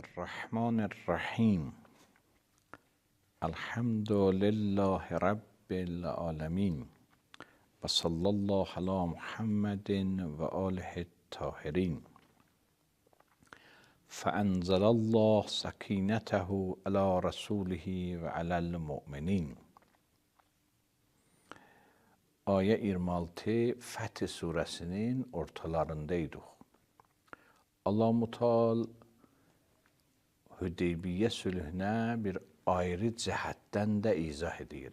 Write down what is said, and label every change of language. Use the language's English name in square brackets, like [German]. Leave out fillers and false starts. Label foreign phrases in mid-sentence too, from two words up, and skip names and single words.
[Arabic] الرحمن الرحیم الحمد لله رب العالمین و صلی الله علی محمد و آله الطاهرین. فانزل الله سکینته علی رسوله و علی المؤمنین. [Azerbaijani] Ayə 26 Fəth surəsinin ortalarındaydıq. Allah Mutal Hüdeybiyyə sülhünə bir ayrı cəhətdən də izah edir.